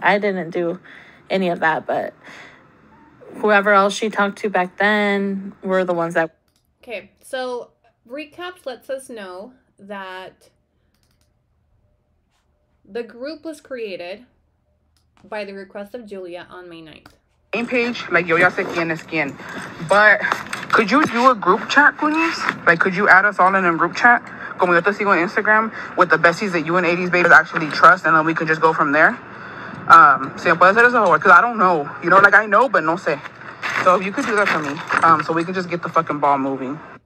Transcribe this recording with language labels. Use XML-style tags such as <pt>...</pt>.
<en>I didn't do any of that, but whoever else she talked to back then were the ones that... Okay, so RECAPS lets us know that the group was created by the request of Julia on May 9th. Main page, like,</en> <es>yo ya sé quién es quién.</es> <en>But could you do a group chat, please? Like, could you add us all in a group chat?</en> <es>Como yo te sigo</es> <en>on Instagram, with the besties that you and 80s Baby actually trust, and then we could just go from there.</en> <es>Si me puede hacer eso,</es> <en>because I don't know. You know, like, I know, but</en> <es>no sé.</es> <en>So if you could do that for me, so we can just get the fucking ball moving.</en>